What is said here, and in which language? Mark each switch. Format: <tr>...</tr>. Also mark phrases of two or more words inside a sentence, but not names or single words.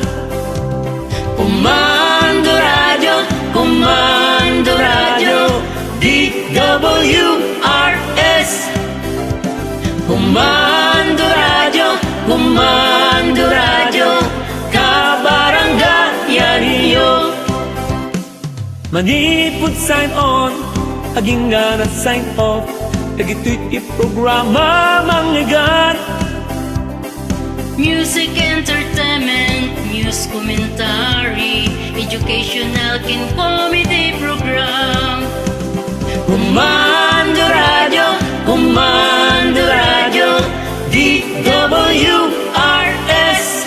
<ilo>Comando Radio, DWRS. Comando Radio, kabaranggayan. Manipod</ilo> <en>sign on,</en> <ilo>aging nga</ilo> <en>sign off.</en> <ilo>Dagito'y iprograma mangyagan.</ilo> <en>Music, entertainment, news, commentary, educational, kin comedy program.</en> <ilo>Comando Radio, DWRS.</ilo>